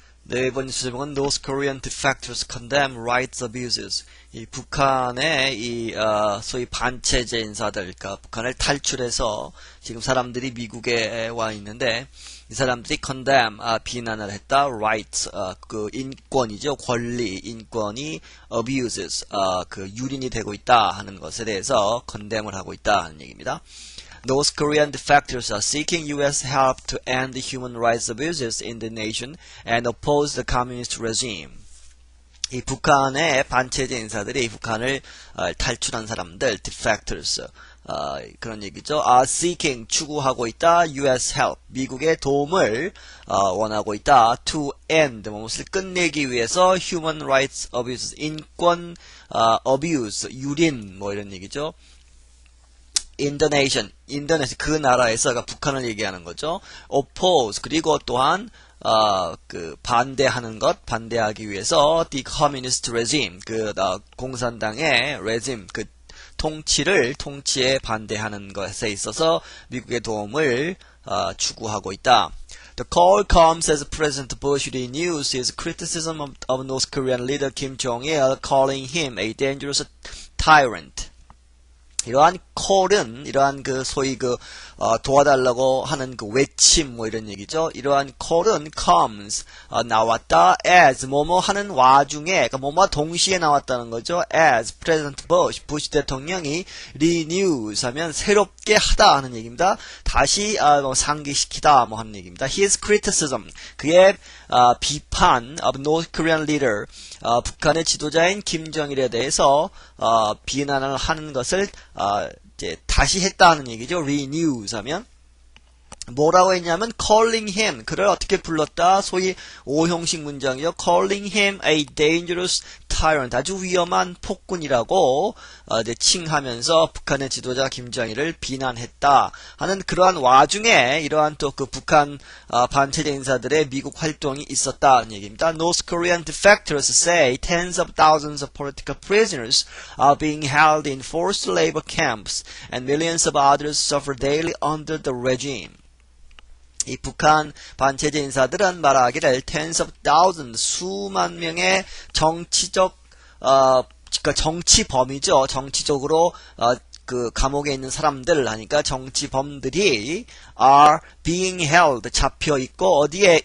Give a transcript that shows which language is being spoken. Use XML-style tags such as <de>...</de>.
<ko>네 번째 제목은</ko> <en>North Korean defectors condemn rights abuses.</en> <ko>이 북한의 소위 반체제 인사들, 그러니까 북한을 탈출해서 지금 사람들이 미국에 와 있는데 이 사람들이 condemn, 비난을 했다. rights, 그 인권이죠. 권리, 인권이 abuses, 그 유린이 되고 있다 하는 것에 대해서 condemn을 하고 있다 하는 얘기입니다.</ko> <en>North Korean defectors are seeking U.S. help to end the human rights abuses in the nation and oppose the communist regime.</en> <ko>이 북한의 반체제 인사들이 북한을 탈출한 사람들, defectors, 그런 얘기죠.</ko> <en>are seeking,</en> <ko>추구하고 있다.</ko> <en>U.S.</en> <ko>help, 미국의 도움을 원하고 있다.</ko> <en>to end,</en> <ko>무엇을 끝내기 위해서</ko> <en>human rights abuses,</en> <ko>인권 abuse, 유린, 뭐 이런 얘기죠. 인도네시아, 그 나라에서, 그러니까 북한을 얘기하는 거죠. oppose, 그리고 또한 그 반대하는 것, 반대하기 위해서</ko> <en>the communist regime,</en> <ko>그 공산당의 regime, 그 통치에 반대하는 것에 있어서 미국의 도움을 추구하고 있다.</ko> <en>The call comes as President Bush renews his criticism of North Korean leader Kim Jong-il, calling him a dangerous tyrant.</en> <ko>이러한 콜은, 이러한 그 소위 도와달라고 하는 그 외침, 뭐 이런 얘기죠. 이러한 콜은 comes, 나왔다. as, 뭐뭐 하는 와중에, 그러니까 뭐뭐 동시에 나왔다는 거죠.</ko> <en>as President Bush</en> <ko>대통령이 renews 하면 새롭게 하다 하는 얘기입니다. 다시, 상기시키다, 뭐 하는 얘기입니다.</ko> <en>His criticism,</en> <ko>그의, 비판</ko> <en>of North Korean leader,</en> <ko>북한의 지도자인 김정일에 대해서, 비난을 하는 것을, 이제 다시 했다는 얘기죠. renews 하면 뭐라고 했냐면</ko> <en>calling him,</en> <ko>그를 어떻게 불렀다. 소위 오형식 문장이죠.</ko> <en>calling him a dangerous tyrant,</en> <ko>아주 위험한 폭군이라고 이제 칭하면서 북한의 지도자 김정일을 비난했다 하는 그러한 와중에 이러한 또 그 북한 반체제 인사들의 미국 활동이 있었다는 얘기입니다.</ko> <en>North Korean defectors say tens of thousands of political prisoners are being held in forced labor camps and millions of others suffer daily under the regime.</en> <ko>이 북한 반체제 인사들은 말하기를</ko> <en>tens of thousands,</en> <ko>수만 명의 정치적, 그러니까 정치범이죠. 정치적으로, 그 감옥에 있는 사람들 하니까 정치범들이</ko> <en>are being held,</en> <ko>잡혀있고, 어디에?</ko>